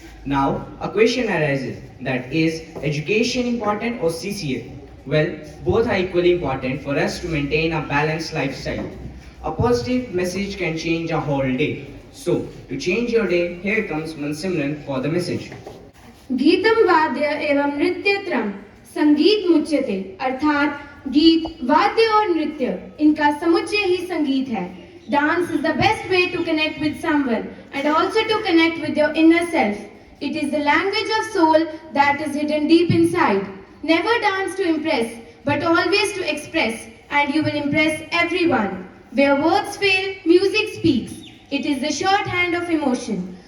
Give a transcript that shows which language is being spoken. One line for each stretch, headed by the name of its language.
English: Now, a question arises, that is education important or CCA? Well, both are equally important for us to maintain a balanced lifestyle. A positive message can change a whole day. So, to change your day, here comes Mansimran for the message.
Sanskrit: GITAM वाद्य एवं नृत्यत्रम संगीत मुच्यते,
Hindi: अर्थात गीत, वाद्य और नृत्य इनका समुच्चय ही संगीत है।
English: Dance is the best way to connect with someone and also to connect with your inner self. It is the language of soul that is hidden deep inside. Never dance to impress, but always to express, and you will impress everyone. Where words fail, music speaks. It is the shorthand of emotion.